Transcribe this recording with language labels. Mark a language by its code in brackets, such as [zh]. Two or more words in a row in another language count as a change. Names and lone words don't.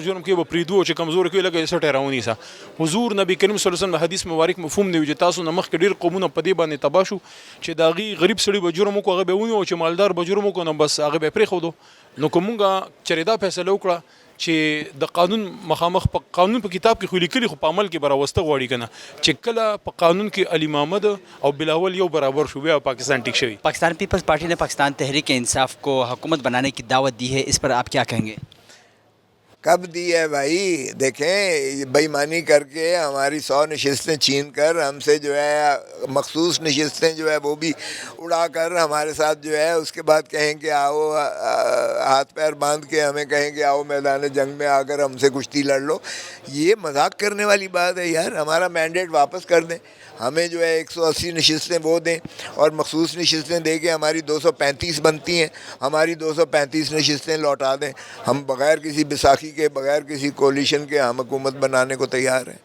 [ps] جرم کوي به پرېږدو چې کمزور کوي لکه یې سټی راونیسه حضور نبي کریم [ar] صلی الله علیه وسلم [ps] د حدیث مبارک مفهوم دی چې تاسو نه مخکې ډېر قومونه په دې باندې تباه شو چې د هغې غریب سړي به جرم وکړو هغه به ونیو چې مالدار به جرم وکړو نو بس هغه به یې پرېښودو نو که مونږ چېرې دا فیصله وکړه چې د قانون مخامخ په قانون په کتاب کې خو لیکلي خو په عمل کې به راوسته غواړي که نه چې کله په قانون کې علي محمد او بلاول یو برابر شو بیا پاکستان ٹک شوی [ur] پاکستان پیپلز پارٹی نے پاکستان تحریک انصاف کو حکومت بنانے کی دعوت دی ہے اس پر آپ کیا کہیں گے؟ کب دی ہے بھائی دیکھیں بےایمانی کر کے ہماری 100 نشستیں چھین کر ہم سے جو ہے مخصوص نشستیں جو ہے وہ بھی اڑا کر ہمارے ساتھ جو ہے اس کے بعد کہیں کہ آؤ ہاتھ پیر باندھ کے ہمیں کہیں کہ آؤ میدان جنگ میں آ کر ہم سے کشتی لڑ لو یہ مذاق کرنے والی بات ہے یار ہمارا مینڈیٹ واپس کر دیں ہمیں جو ہے 180 نشستیں وہ دیں اور مخصوص نشستیں دے کے ہماری 235 بنتی ہیں ہماری 235 نشستیں لوٹا دیں ہم بغیر کسی بیساکھی کے بغیر کسی کولیشن کے ہم حکومت بنانے کو تیار ہیں